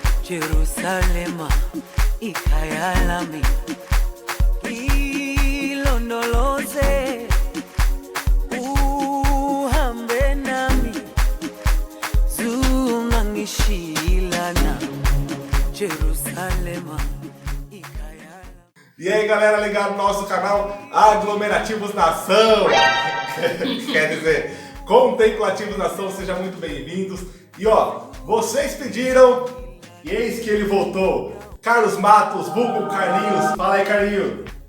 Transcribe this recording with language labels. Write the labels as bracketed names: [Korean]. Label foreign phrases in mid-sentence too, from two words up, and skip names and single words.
[Zulu] Jerusalema ikhaya lami ilondoloze uhambe nami zungangishilana Jerusalema ikhaya lami. [Portuguese] E aí galera ligado no nosso canal Aglomerativos Nação, quer dizer, Contemplativos Nação, sejam muito bem-vindos. E ó, vocês pediram e eis que ele voltou, Carlos Matos, vulgo Carlinhos. Fala aí, Carlinhos.